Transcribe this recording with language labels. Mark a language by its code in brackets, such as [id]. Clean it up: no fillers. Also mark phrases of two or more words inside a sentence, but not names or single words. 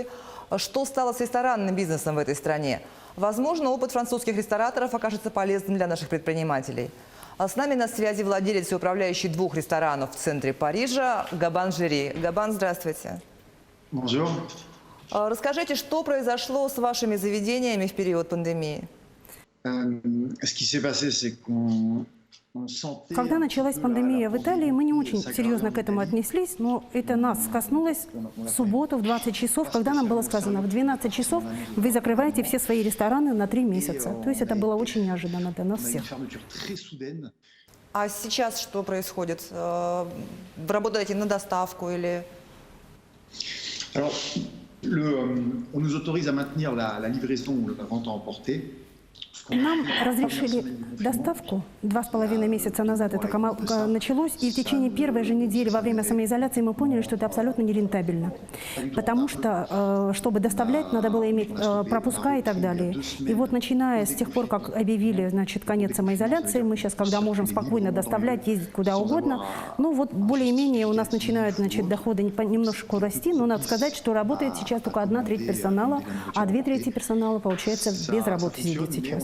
[ru] Что стало с ресторанным бизнесом в этой стране? Возможно, опыт французских рестораторов окажется полезным для наших предпринимателей. А с нами на связи владелец и управляющий 2 ресторанов в центре Парижа Габан Жери. Габан, здравствуйте. [fr] Bonjour. [ru] Расскажите, что произошло с вашими заведениями в период пандемии? [fr] Ce qui s'est passé, c'est qu'on [ru] Когда началась пандемия в Италии, мы не очень серьезно к этому отнеслись, но это нас коснулось в субботу в 20 часов, когда нам было сказано, в 12 часов вы закрываете все свои рестораны на 3 месяца. То есть это было очень неожиданно для нас всех. А сейчас что происходит? Вы работаете на доставку или... [fr] Alors, on nous autorise à maintenir la livraison ou la vente à emporter. [ru] Нам разрешили доставку 2,5 месяца назад. Это началось, и в течение первой же недели во время самоизоляции мы поняли, что это абсолютно нерентабельно. Потому что, чтобы доставлять, надо было иметь пропуска и так далее. И вот начиная с тех пор, как объявили, конец самоизоляции, мы сейчас, когда можем спокойно доставлять, ездить куда угодно, ну вот более-менее у нас начинают, доходы немножко расти, но надо сказать, что работает сейчас только 1/3 персонала, а 2/3 персонала, получается, без работы сидит сейчас.